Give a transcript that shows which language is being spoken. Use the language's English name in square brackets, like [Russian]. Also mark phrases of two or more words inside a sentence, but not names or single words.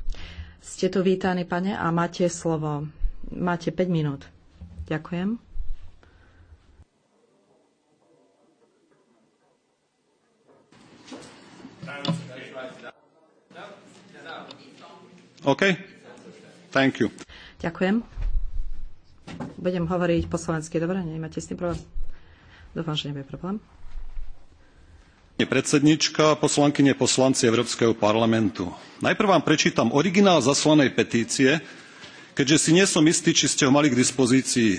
[Slovak] Ste tu vítaní, pane, a máte slovo. Máte 5 minút. Ďakujem. [English] OK. Thank you. [Slovak] Ďakujem. Budem hovoriť po slovensky, dobre? Nemáte s tým problém? Dúfam, že nebude problém. Predsedníčka, poslankyne, poslanci Európskeho parlamentu. Najprv vám prečítam originál zaslanej petície, keďže si nie som istý, či ste ho mali k dispozícii.